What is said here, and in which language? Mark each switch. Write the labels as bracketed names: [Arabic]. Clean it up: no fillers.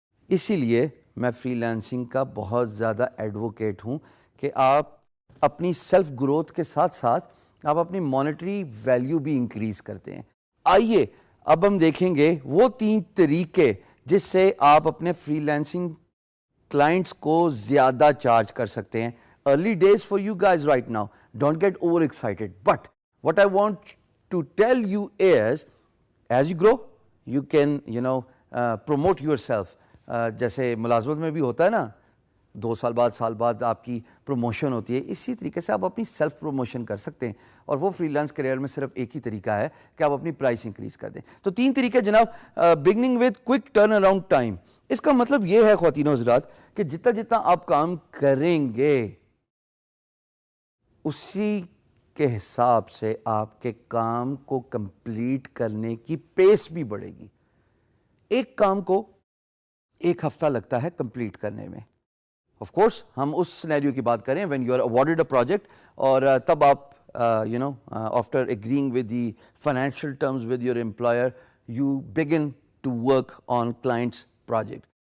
[Urdu] اسی لیے میں فری لینسنگ کا بہت زیادہ ایڈوکیٹ ہوں کہ آپ اپنی سیلف گروتھ کے ساتھ ساتھ آپ اپنی مانیٹری ویلیو بھی انکریز کرتے ہیں. آئیے اب ہم دیکھیں گے وہ 3 طریقے جس سے آپ اپنے فری لینسنگ کلائنٹس کو زیادہ چارج کر سکتے ہیں. [English] Early days for you guys right now. Don't get overexcited. But what I want to tell you is, as you grow, you can, promote yourself. [Urdu] جیسے ملازمت میں بھی ہوتا ہے نا, 2 سال بعد آپ کی پروموشن ہوتی ہے, اسی طریقے سے آپ اپنی سیلف پروموشن کر سکتے ہیں. اور وہ فری لانس کیریئر میں صرف ایک ہی طریقہ ہے کہ آپ اپنی پرائس انکریز کر دیں. تو 3 طریقے جناب. [English] Beginning with quick turnaround time. [Urdu] اس کا مطلب یہ ہے خواتین و حضرات کہ جتنا آپ کام کریں گے اسی کے حساب سے آپ کے کام کو کمپلیٹ کرنے کی پیس بھی بڑھے گی. ایک کام کو 1 ہفتہ لگتا ہے کمپلیٹ کرنے میں. آف کورس ہم اس سینیریو کی بات کریں [English] when you are awarded a project [Urdu] اور تب آپ [English] after agreeing with the financial terms with your employer you begin to work on client's project.